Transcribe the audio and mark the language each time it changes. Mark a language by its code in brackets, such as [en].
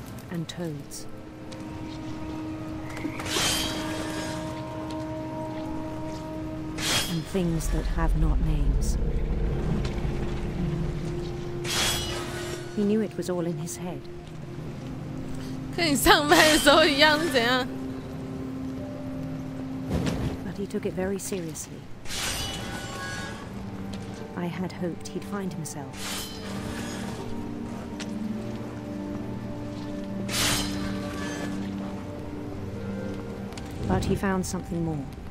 [en] And toads. And things that have not names. He knew it was all in his head. [zh] 跟你上班的时候一样是怎样？ [en] But he took it very seriously. I had hoped he'd find himself. But he found something more.